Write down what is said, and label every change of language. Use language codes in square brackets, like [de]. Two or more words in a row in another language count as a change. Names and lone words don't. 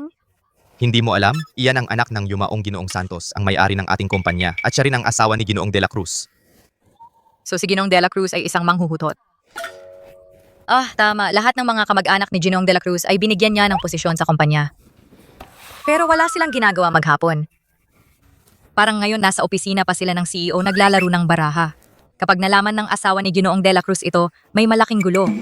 [tl] Hindi mo alam? Iyan ang anak ng yumaong Ginoong Santos, ang may-ari ng ating kumpanya, at siya rin ang asawa ni Ginoong De La Cruz. So si Ginoong De La Cruz ay isang manghuhutot. Tama. Lahat ng mga kamag-anak ni Ginoong De La Cruz ay binigyan niya ng posisyon sa kumpanya. Pero wala silang ginagawa maghapon. Parang ngayon nasa opisina pa sila ng CEO naglalaro ng baraha. Kapag nalaman ng asawa ni Ginoong De La Cruz ito, may malaking gulo.